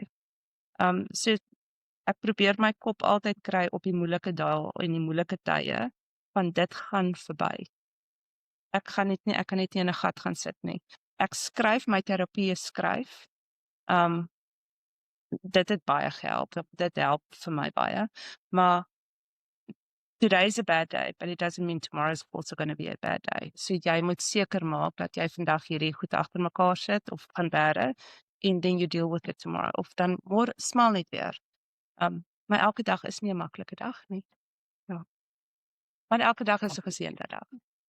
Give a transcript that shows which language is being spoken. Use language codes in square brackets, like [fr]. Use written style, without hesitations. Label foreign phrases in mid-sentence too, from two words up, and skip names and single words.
[af] So ek probeer my kop altyd kry op die moeilike dae en die moeilike tye, want dit gaan verby. Ek kan net nie in 'n gat gaan sit nie. Ek skryf, my terapie skryf. Dit het baie gehelp. Dit help vir my baie. [en] Maar today's a bad day, but it doesn't mean tomorrow's also going to be a bad day. [af] So jy moet seker maak dat jy vandag hierdie goed agter mekaar sit of gaan bære [en] and then you deal with it tomorrow. [af] Of dan môre smaal net weer. Maar elke dag is nie 'n maklike dag nie. Ja. Maar elke dag is 'n geseënde dag.